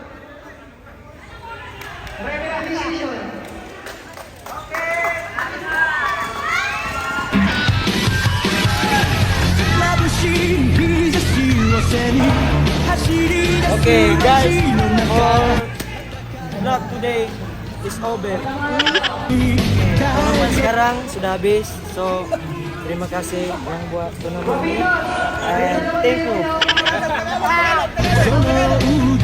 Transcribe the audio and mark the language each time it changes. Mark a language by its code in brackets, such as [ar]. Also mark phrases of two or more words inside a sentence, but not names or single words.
[en] Referee, decision. Okay, guys, for vlog today is over. [tl] Kung naman [ms] sekarang sudah habis, so terima kasih yang buat tonton ini [en] and thank you.